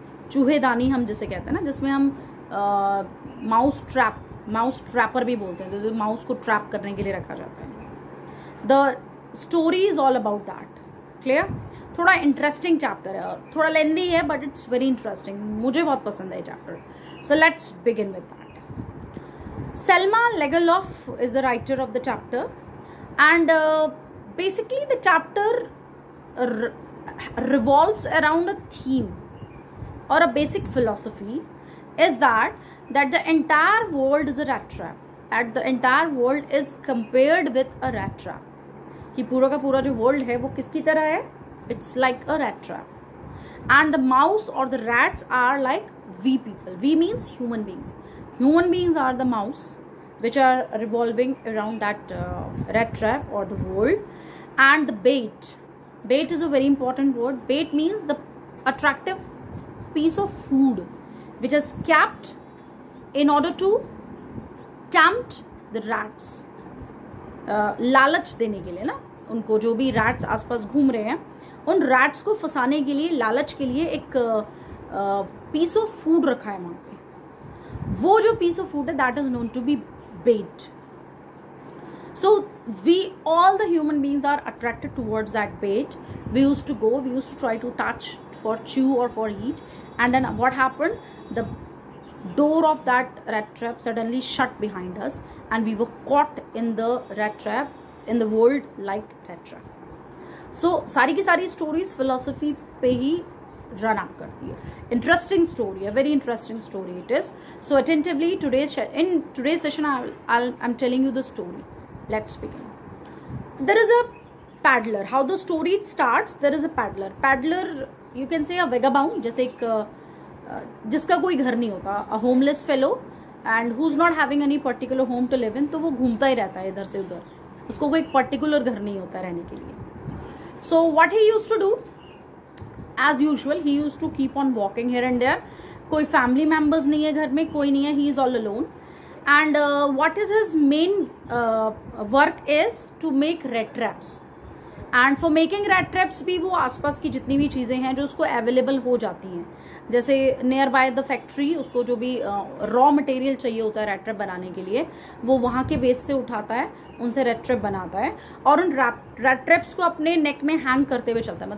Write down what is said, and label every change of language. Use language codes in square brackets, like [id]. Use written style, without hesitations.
[hi] चूहेदानी हम जिसे कहते हैं ना, जिसमें हम माउस ट्रैपर भी बोलते हैं, जो माउस को ट्रैप करने के लिए रखा जाता है. [en] The story is all about that. Clear? [hi] थोड़ा इंटरेस्टिंग चैप्टर है, थोड़ा लेंदी है [en] But it's very interesting. [hi] मुझे बहुत पसंद है ये chapter. [en] So let's begin with that. Selma Lagerlof is the writer of the chapter and basically the chapter revolves around a theme or a basic philosophy, is that the entire world is a rat trap, that the entire world is compared with a rat trap. [hi] कि पूरा का पूरा जो world है वो किसकी तरह है? [en] It's like a rat trap, and the mouse or the rats are like we people. We means human beings. Human beings are the mouse which are revolving around that rat trap or the world, and the bait. Bait is a very important word. Bait means the attractive piece of food which is kept in order to tempt the rats. [hi] लालच देने के लिए ना, उनको जो भी rats आसपास घूम रहे हैं उन rats को फंसाने के लिए, लालच के लिए एक piece of food रखा है वहाँ पे. वो जो [en] piece of food है that is known to be bait. So we, all the human beings are attracted towards that bait. We used to try to touch for chew or for eat, and then what happened? The door of that rat trap suddenly shut behind us and we were caught in the rat trap, in the world like rat trap. [hi] So सारी की सारी stories philosophy पे ही run up करती है. [en] Interesting story, a very interesting story it is. So attentively in today's session I'm telling you the story. Let's begin. There is a paddler. How the story starts? There is a paddler. Paddler, you can say a vagabond, [hi] जैसे एक जिसका कोई घर नहीं होता, [en] a homeless fellow and who's not having any particular home to live in. [hi] तो वो घूमता ही रहता है इधर से उधर, उसको कोई particular घर नहीं होता रहने के लिए. [en] So what he used to do, as usual, he used to keep on walking here and there. [hi] कोई family members नहीं है घर में, कोई नहीं है, [en] he is all alone. And what is his main work is to make rat traps. And for making rat traps [hi] भी वो आसपास की जितनी भी चीज़ें हैं जो उसको अवेलेबल हो जाती हैं, जैसे नियर बाय द फैक्ट्री, उसको जो भी रॉ मटेरियल चाहिए होता है रैट ट्रैप बनाने के लिए, वो वहाँ के वेस्ट से उठाता है, उनसे रैट ट्रैप बनाता है और उन रैट ट्रैप्स को अपने नेक में हैंग करते हुए चलता है.